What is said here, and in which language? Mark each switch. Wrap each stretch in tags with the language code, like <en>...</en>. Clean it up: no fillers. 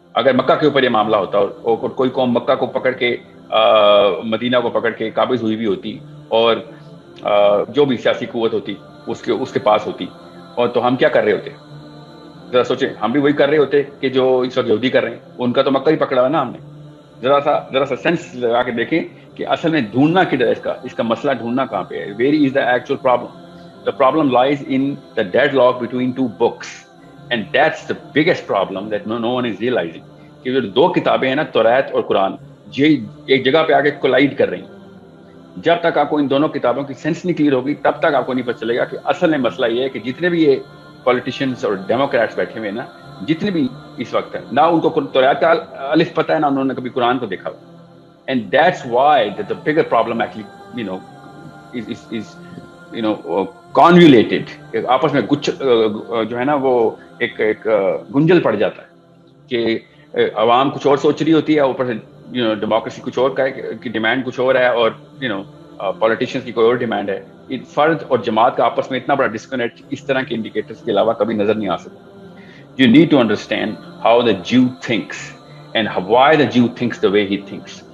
<ur>اگر مکہ کے اوپر یہ معاملہ ہوتا اور کوئی قوم مکہ کو پکڑ کے مدینہ کو پکڑ کے قابض ہوئی بھی ہوتی اور جو بھی سیاسی قوت ہوتی اس کے پاس ہوتی، اور تو ہم کیا کر رہے ہوتے؟ ذرا سوچیں، ہم بھی وہی کر رہے ہوتے کہ جو اس وقت یہودی کر رہے ہیں. ان کا تو مکہ ہی پکڑا ہے نا ہم نے. ذرا سا سینس لگا کے دیکھیں کہ اصل میں ڈھونڈنا کدھر ہے، اس کا مسئلہ ڈھونڈنا کہاں پہ ہے.</ur> <en>Where is the actual problem? The problem lies in the deadlock between two books, and that's the biggest problem that no one is realizing.</en> <ur>کہ جو دو کتابیں ہیں نا، توریت اور قرآن، یہ ایک جگہ پہ آ کے کولائڈ کر رہی ہیں. جب تک آپ کو ان دونوں کتابوں کی سینس نہیں کلیئر ہوگی تب تک آپ کو نہیں پتہ چلے گا کہ اصل میں مسئلہ یہ ہے کہ جتنے بھی یہ پولیٹیشینز اور ڈیموکریٹس بیٹھے ہوئے ہیں نا، جتنے بھی اس وقت ہیں، نہ ان کو توریت کا الف پتہ ہے، نہ انہوں نے کبھی قرآن کو دیکھا.</ur> <en>And that's why the bigger problem actually is convoluted.</en> <ur>آپس میں جو ہے نا وہ ایک گنجل پڑ جاتا ہے کہ عوام کچھ اور سوچ رہی ہوتی ہے، اوپر سے ڈیموکریسی کچھ اور کی ڈیمانڈ کچھ اور ہے، اور پولیٹیشینس کی کوئی اور ڈیمانڈ ہے. فرد اور جماعت کا آپس میں اتنا بڑا ڈسکنیکٹ اس طرح کے انڈیکیٹرز کے علاوہ کبھی نظر نہیں آ سکتا.</ur> <en>You need to understand how the Jew thinks and why the Jew thinks the way he thinks.</en>